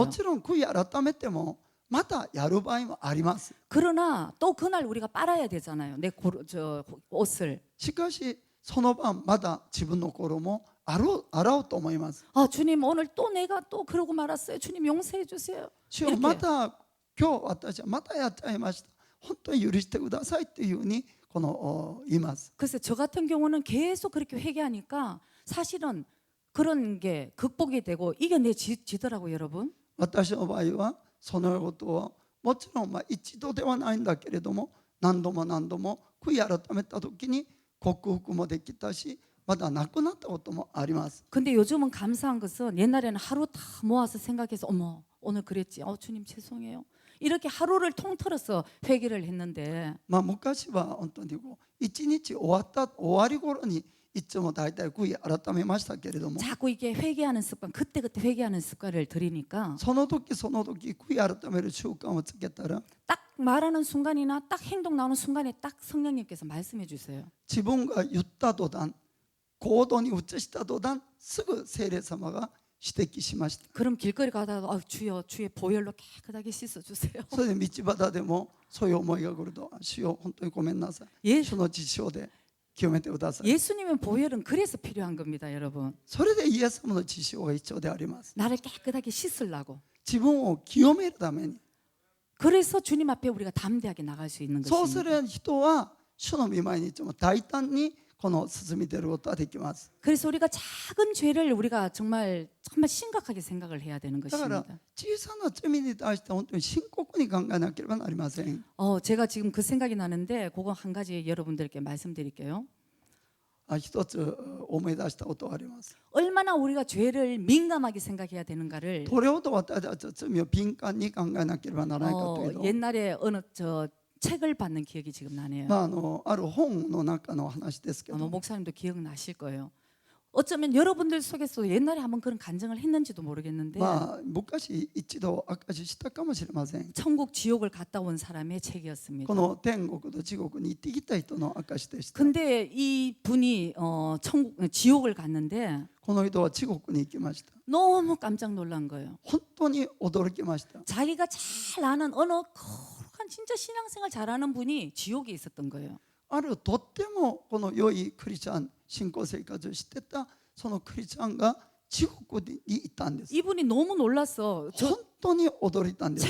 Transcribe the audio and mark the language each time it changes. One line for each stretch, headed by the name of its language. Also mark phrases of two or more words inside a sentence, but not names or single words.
Japanese: もちろん悔い改めてもまたやる場合もあります。
Korean: 그러나 또 그날 우리가 빨아야 되잖아요. 내 옷을.
Japanese: しかしその晩まだ自分の衣を洗おうと思います。
Korean: 주님 오늘 또 내가 또 그러고 말았어요. 주님 용서해 주세요.
Japanese: 主よまた今日私はまたやっちゃいました。本当に許してくださいというふうに言います。
Korean: 글쎄 저 같은 경우는 계속 그렇게 회개하니까 사실은 그런 게 극복이 되고 이겨내지더라고요, 여러분.
Japanese: 私の場合はそのことはもちろん一度ではないんだけれども何度も何度も悔い改めた時に克服もできたしまだなくなったこともあります。
Korean: 근데 요즘은 감사한 것은 옛날에는 하루 다 모아서 생각해서 어머 오늘 그랬지. 주님 죄송해요. 이렇게 하루를 통틀어서 회개를 했는데
Japanese: 昔は本当に一日終わり頃にいつも大体悔い改めましたけれども
Korean: 자꾸 이게 회개하는 습관 그때그때 회개하는 습관을 들이니까
Japanese: その時その時悔い改める習慣をつけたら
Korean: 딱 말하는 순간이나 딱 행동 나오는 순간에 딱 성령님께서 말씀해 주세요.
Japanese: 自分が言った途端行動に移した途端すぐ聖霊様が指摘しました。
Korean: 그럼 길거리 가다가 주여 주의 보혈로 깨끗하게 씻어 주세요.
Japanese: それで道端でもそういう思いが来ると主よ本当にごめんなさい。主の血潮で清めてください。
Korean: 예수님의 보혈은 그래서 필요한 겁니다, 여러분.
Japanese: それでイエス様の血潮が必要であります。
Korean: 나를 깨끗하게 씻으려고.
Japanese: 自分を清めるために。
Korean: 그래서 주님 앞에 우리가 담대하게 나갈 수 있는
Japanese: そうす
Korean: 것입니다.
Japanese: る人は主の御前にいつも大胆に進み出ることができます。
Korean: 그래서 우리가 작은 죄를 우리가 정말 심각하게 생각을 해야 되는
Japanese: だから
Korean: 것입니다.
Japanese: 小さな罪に対して本当に深刻に考えなければなりません。
Korean: 제가 지금 그 생각이 나는데 그거 한 가지 여러분들께 말씀드릴게요.
Japanese: 一つ思い出したことがあります。
Korean: 얼마나 우리가 죄를 민감하게 생각해야 되는가를
Japanese: どれほど私たちは罪を敏感に考えなければならないかというと、
Korean: 옛날에 어느 책을 받는 기억이 지금 나네요.
Japanese: ある本の中の話ですけ
Korean: 아마
Japanese: ど、
Korean: 목사님도 기억나실 거예요. 어쩌면 여러분들 속에서 옛날에 한번 그런 간증을 했는지도 모르겠는데
Japanese: 昔一度証ししたかもしれません。
Korean: 천국 지옥을 갔다 온 사람의 책이었습니다.
Japanese: この天国と地獄に行ってきた人の証でした。
Korean: 근데 이 분이 지옥을 갔는데
Japanese: この人は地獄に行きました。
Korean: 너무 깜짝 놀란 거예요.
Japanese: 本当に驚きました。
Korean: 자기가 잘 아는 어느 거룩한 진짜 신앙생활 잘하는 분이 지옥에 있었던 거예요.
Japanese: あるとってもこの良いクリスチャン信仰生活をしてたそのクリスチャンが地獄に行ったんです。
Korean: 이분이 너무 놀랐어.
Japanese: 本当に驚いたんです、